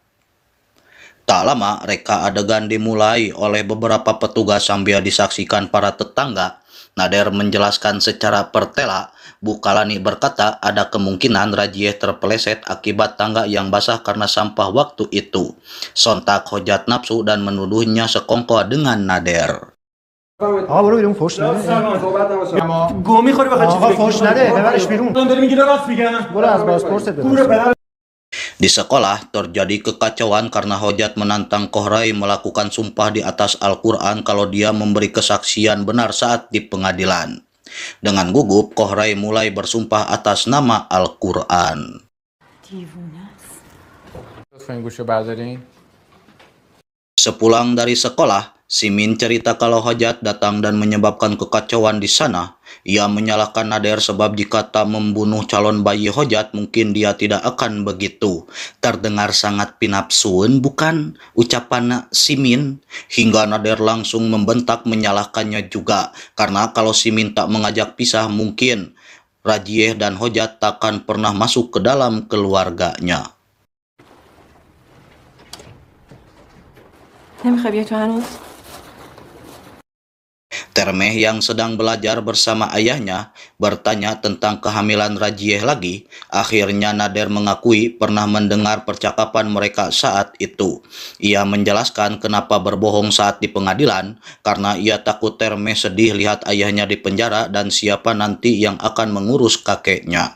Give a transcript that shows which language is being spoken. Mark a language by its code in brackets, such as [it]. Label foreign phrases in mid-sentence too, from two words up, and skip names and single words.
[id] Tak lama reka adegan dimulai oleh beberapa petugas sambil disaksikan para tetangga. Nader menjelaskan secara pertela, Bukalani berkata ada kemungkinan Rajieh terpeleset akibat tangga yang basah karena sampah waktu itu. Sontak Hojat nafsu dan menuduhnya sekongkol dengan Nader. [fa] آقا برو بیرون فوش نده گو میخوری بخوای چیزی آقا فوش نده ببرش بیرون داری میگی راست میگم برو از بازپرست بپرس [id] Di sekolah terjadi kekacauan karena Hojat menantang Kohrai melakukan sumpah di atas Al-Quran kalau dia memberi kesaksian benar saat di pengadilan. Dengan gugup, Kohrai mulai bersumpah atas nama Al-Quran. [fa] لطفا این گوشو بردارین. [id] Sepulang dari sekolah, Simin cerita kalau Hojat datang dan menyebabkan kekacauan di sana. Ia menyalahkan Nader sebab jika tak membunuh calon bayi Hojat, mungkin dia tidak akan begitu. Terdengar sangat pinapsuun, bukan? Ucapan Simin. Hingga Nader langsung membentak menyalahkannya juga. Karena kalau Simin tak mengajak pisah, mungkin Rajieh dan Hojat takkan pernah masuk ke dalam keluarganya. [fa] نمیخوای بیای تو هنوز؟ [id] Termeh yang sedang belajar bersama ayahnya bertanya tentang kehamilan Rajieh lagi. Akhirnya Nader mengakui pernah mendengar percakapan mereka saat itu. Ia menjelaskan kenapa berbohong saat di pengadilan karena ia takut Termeh sedih lihat ayahnya di penjara dan siapa nanti yang akan mengurus kakeknya.